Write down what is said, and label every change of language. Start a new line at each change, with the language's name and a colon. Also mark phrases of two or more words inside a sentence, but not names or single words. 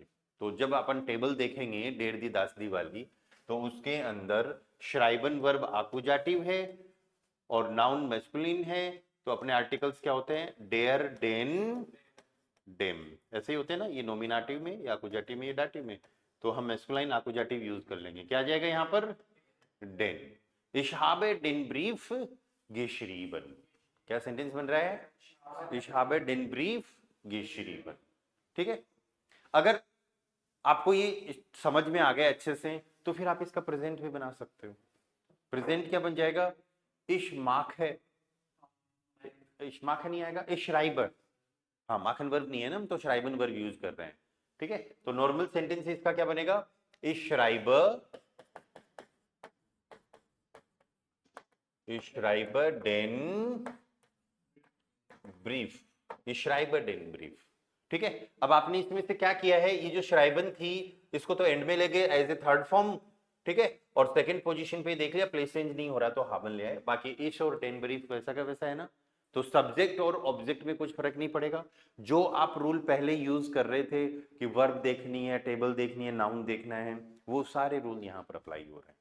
Hindi: तो जब अपन टेबल देखेंगे
German: der die das die
Hindi: वाली, तो उसके अंदर श्राइबन वर्ब आकुजाटिव है और नाउन मैस्कुलिन है। तो अपने आर्टिकल्स क्या होते हैं,
German: der, den, dem,
Hindi: ऐसे ही होते हैं ना, ये नॉमिनेटिव में या आकुजाटिव में या डाटिव में। तो हम मैस्कुलाइन आकुजाटिव यूज कर लेंगे। क्या आ जाएगा यहाँ पर, डेन।
German: Ich habe den Brief geschrieben।
Hindi: क्या सेंटेंस बन रहा है,
German: Ich habe den Brief geschrieben।
Hindi: ठीक है, अगर आपको ये समझ में आ गया अच्छे से, तो फिर आप इसका प्रेजेंट भी बना सकते हो। प्रेजेंट क्या बन जाएगा,
German: Ich mache, Ich mache
Hindi: नहीं आएगा,
German: Ich schreibe।
Hindi: हाँ, माखन वर्ब नहीं है ना, हम तो श्राइबन वर्ब यूज कर रहे हैं। ठीक है, तो नॉर्मल सेंटेंस इसका क्या बनेगा,
German: Ich schreibe, Ich schreibe den Brief, Ich schreibe den Brief।
Hindi: ठीक है, अब आपने इसमें से क्या किया है, ये जो श्राइबन थी इसको तो एंड में ले गए
English: as a third form.
Hindi: ठीक है, और
English: second position
Hindi: पे देख लिया
English: place change
Hindi: नहीं हो रहा तो हाबन ले आए। बाकी इश और
German: den Brief
Hindi: वैसा का वैसा है ना। तो सब्जेक्ट और ऑब्जेक्ट में कुछ फर्क नहीं पड़ेगा। जो आप रूल पहले यूज कर रहे थे कि वर्ब देखनी है, टेबल देखनी है, नाउन देखना है, वो सारे रूल यहाँ पर अप्लाई हो रहे हैं।